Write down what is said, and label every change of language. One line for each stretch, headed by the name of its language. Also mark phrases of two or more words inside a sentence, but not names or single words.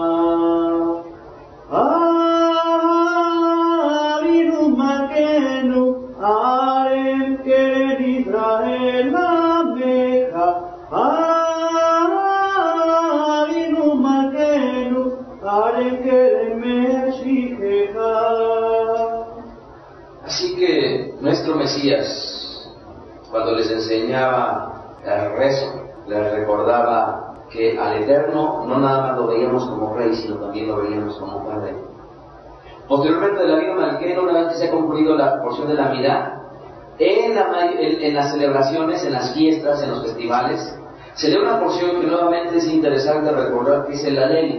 Hebrew: אבינו מלכנו הרם קרן ישראל עמך. אבינו מלכנו הרם קרן משיחך.
Spanish: Así que nuestro Mesías, cuando les enseñaba el rezo, les recordaba que al Eterno no nada más lo veíamos como Rey, sino también lo veíamos como Padre. Posteriormente de la vida Malkeinu, una vez que se ha concluido la porción de la Mirá, en las celebraciones, en las fiestas, en los festivales, se lee una porción que nuevamente es interesante recordar, que es el Alel.